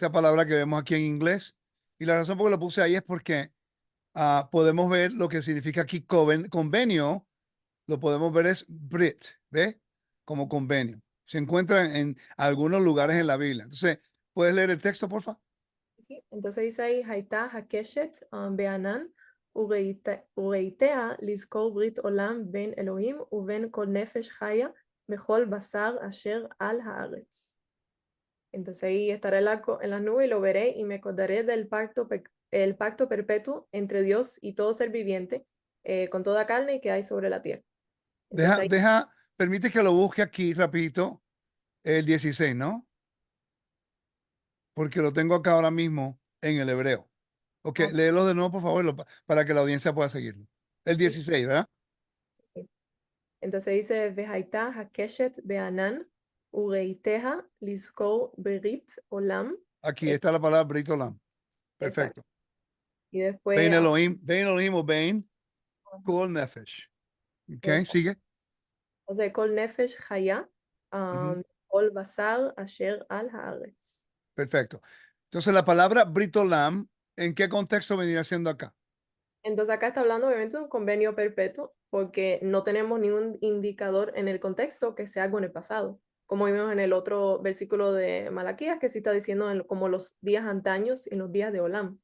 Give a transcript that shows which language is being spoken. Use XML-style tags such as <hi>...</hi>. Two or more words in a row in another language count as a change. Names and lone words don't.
<es>Esta palabra que vemos aquí en inglés. Y la razón por la que lo puse ahí es porque podemos ver lo que significa aquí convenio. Lo podemos ver es Brit, ¿ve? Como convenio. Se encuentra en algunos lugares en la Biblia. Entonces, ¿puedes leer el texto, por favor? Sí. Entonces dice ahí,</es> <he>היתה הקשת בענן וראיתיה לזכר ברית עולם בין אלהים ובין כל נפש חיה בכל בשר אשר על הארץ.</he> <es>Entonces ahí estará el arco en las nubes y lo veré y me acordaré del pacto, el pacto perpetuo entre Dios y todo ser viviente, con toda carne que hay sobre la tierra. Entonces ahí, Permite que lo busque aquí rapidito, el 16, ¿no? Porque lo tengo acá ahora mismo en el hebreo. Ok, ah, léelo de nuevo, por favor, para que la audiencia pueda seguirlo. El sí, 16, ¿verdad? sí. Entonces dice,</es> <he>והיתה הקשת בענן וראיתיה לזכר ברית עולם.</he> <es>Aquí Eh, está la palabra</es> <he>ברית עולם.</he> <es>exacto. Perfecto. Y después,</es> <he>בין אלהים o Bein ajá, כל נפש.</he> <es>Ok, exacto. sigue. Entonces,</es> <he>כל נפש חיה, Ujú. כל בשר אשר על הארץ.</he> <es>Perfecto. Entonces, la palabra</es> <he>ברית עולם,</he> <es>¿en qué contexto venía siendo acá? Entonces acá está hablando obviamente de un convenio perpetuo porque no tenemos ningún indicador en el contexto que sea algo en el pasado, como vimos en el otro versículo de Malaquías que sí está diciendo como los días antaños y los días de Olam.</es>